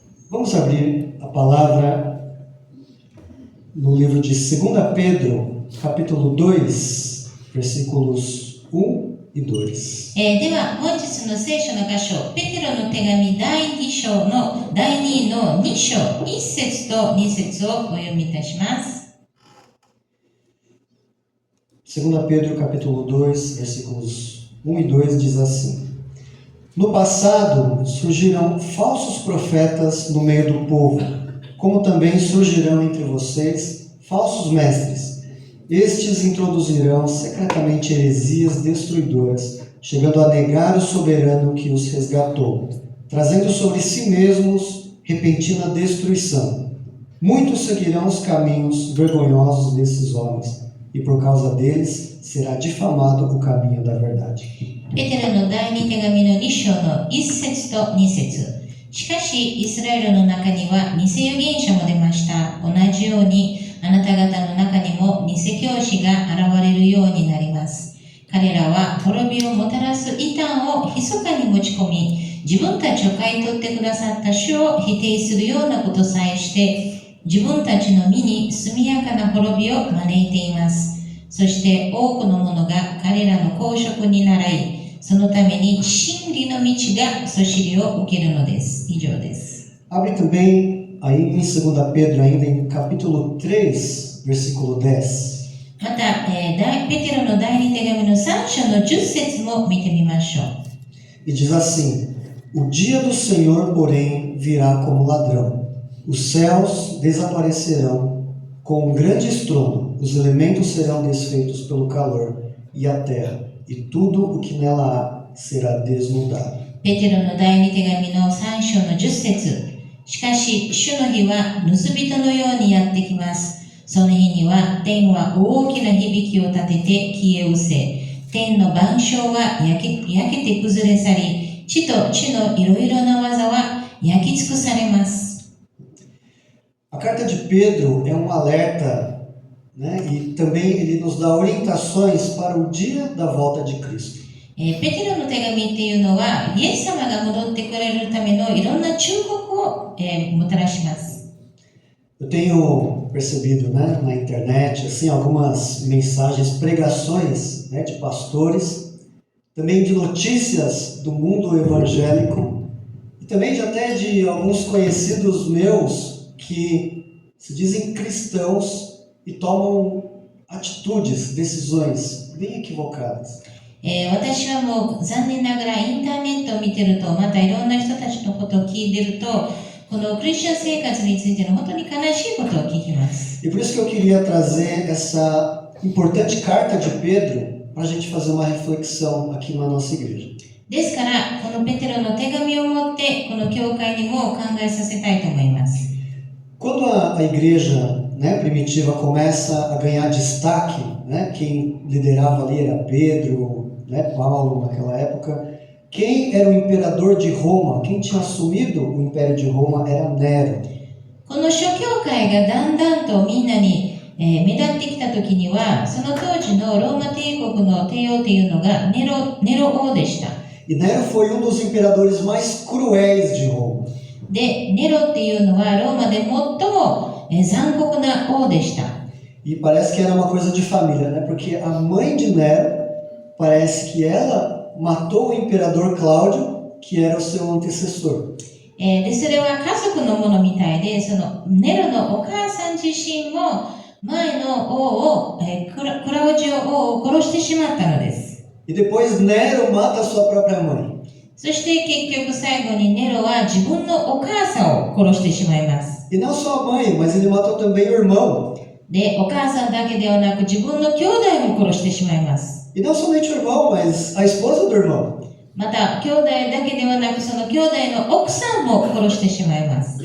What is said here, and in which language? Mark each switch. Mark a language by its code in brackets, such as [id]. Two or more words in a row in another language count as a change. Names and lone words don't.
[pt] Vamos abrir a palavra no livro de 2 Pedro, capítulo 2, versículos 1 e 2. [ja] では本日の聖書の箇所、ペテロの手紙第2章の第2の2章、1節と2節をお読みいたします。 [pt] 2 Pedro, capítulo 2, versículos 1 e 2 diz assim: No passado surgirão falsos profetas no meio do povo, como também surgirão entre vocês falsos mestres. Estes introduzirão secretamente heresias destruidoras, chegando a negar o soberano que os resgatou, trazendo sobre si mesmos repentina destruição. Muitos seguirão os caminhos vergonhosos desses homens, e por causa deles será difamado o caminho da verdade. [ja] ペテロの第2手紙の2章の1節と2節。しかし、イスラエルの中には偽預言者も出ました。同じように、あなた方の中にも偽教師が現れるようになります。彼らは滅びをもたらす異端を密かに持ち込み、自分たちを買い取ってくださった主を否定するようなことさえして、自分たちの身に速やかな滅びを招いています。そして多くの者が彼らの公職に倣い、そのために真理の道がそしりを受けるのです。以上です。 [pt] Abre também aí em 2 Pedro, ainda em capítulo 3, versículo 10. [ja] また、ペテロの第2手紙の3章の10節も見てみましょう。 [pt] E diz assim: O dia do Senhor, porém, virá como ladrão. Os céus desaparecerão com um grande estrondo, os elementos serão desfeitos pelo calor, e a terra, e tudo o que nela há, será desnudado. [ja] ペテロの第2手紙の3章の10節。しかし、主の日は盗人のようにやってきます。その日には天は大きな響きを立てて消え失せ、天の万象は焼けて崩れ去り、地と地のいろいろな技は焼き尽くされます。 [pt] A carta de Pedro é um alerta, né? E também ele nos dá orientações para o dia da volta de Cristo. [ja] ペテロの手紙っていうのは、イエス様が戻ってくれるためのいろんな忠告を、もたらします。 [pt] Eu tenho percebido, né, na internet, assim, algumas mensagens, pregações, né, de pastores, também de notícias do mundo evangélico e também até de alguns conhecidos meus que se dizem cristãos e tomam atitudes, decisões bem equivocadas. [ja] 私はもう残念ながらインターネットを見てると、またいろんな人たちのことを聞いてると、このクリスチャン生活についての本当に悲しいことを聞きます。 [pt] E por isso que eu queria trazer essa importante carta de Pedro para a gente fazer uma reflexão aqui na nossa igreja. [ja] ですから、このペテロの手紙を持って、この教会にも考えさせたいと思います。 [pt] Quando a igreja, né, primitiva começa a ganhar destaque, né, quem liderava ali era Pedro, né, Paulo naquela época. Quem era o imperador de Roma, quem tinha assumido o império de Roma era Nero. [ja] この諸教会がだんだんとみんなに、目立ってきた時には、その当時のローマ帝国の帝王というのがネロ王でした。 [pt] E Nero foi dos imperadores mais cruéis de Roma. [ja] で、ネロっていうのはローマで最も残酷な王でした。 [pt] E parece que era uma coisa de família, né? Porque a mãe de Nero, parece que ela matou o imperador Cláudio, que era o seu antecessor. [ja] で、それは家族のものみたいで、そのネロのお母さん自身も前の王を、クラウジオ王を殺してしまったのです。 [pt] E depois Nero mata sua própria mãe. [ja] そして結局最後にネロは自分のお母さんを殺してしまいます。 [pt] E não só a mãe, mas ele matou também o irmão. [ja] で、お母さんだけではなく自分の兄弟も殺してしまいます。 [pt] E não somente o irmão, mas a esposa do irmão. [ja] また、兄弟だけではなくその兄弟の奥さんも殺してしまいます。